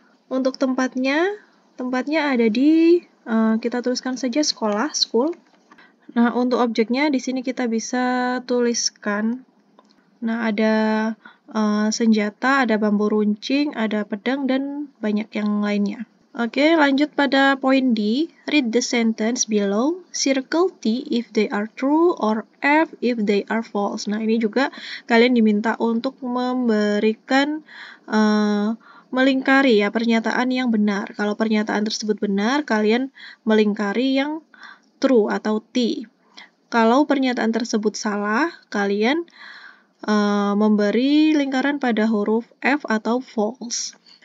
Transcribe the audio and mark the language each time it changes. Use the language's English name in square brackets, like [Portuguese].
[Indonesian] Untuk tempatnya ada di kita tuliskan saja sekolah, school. Nah, untuk objeknya di sini kita bisa tuliskan. Nah, ada senjata, ada bambu runcing, ada pedang, dan banyak yang lainnya. Oke, lanjut pada poin D. [English] Read the sentence below. Circle T if they are true or F if they are false. [Indonesian] Nah, ini juga kalian diminta untuk memberikan melingkari ya pernyataan yang benar. Kalau pernyataan tersebut benar, kalian melingkari yang true atau T. Kalau pernyataan tersebut salah, kalian memberi lingkaran pada huruf F atau false.